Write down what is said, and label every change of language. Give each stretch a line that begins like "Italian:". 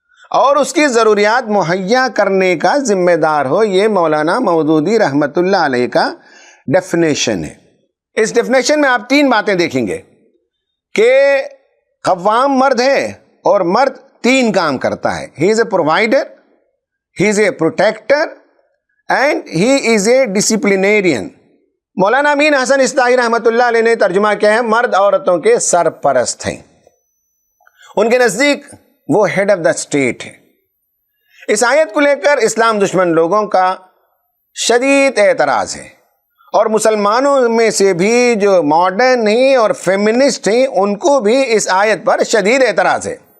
Urdu: اور اس کی ضروریات مہیا کرنے کا ذمہ دار ہو۔ یہ مولانا مودودی رحمۃ اللہ علیہ کا ڈیفینیشن ہے۔ اس ڈیفینیشن میں آپ 3 باتیں دیکھیں گے کہ قوام مرد ہے اور مرد 3 کام کرتا ہے۔
English: He is a provider, he is a protector and he is a disciplinarian.
Urdu: مولانا امین حسن اصطاحی رحمۃ اللہ علیہ نے ترجمہ کیا ہے مرد عورتوں کے سرپرست ہیں. ان کے نزدیک وہ
English: head of the state
Urdu: ہے. اس آیت کو لے کر اسلام دشمن لوگوں کا شدید اعتراض ہے، اور مسلمانوں میں سے بھی جو ماڈرن ہیں اور فیمنسٹ ہیں ان کو بھی اس آیت پر شدید اعتراض ہے.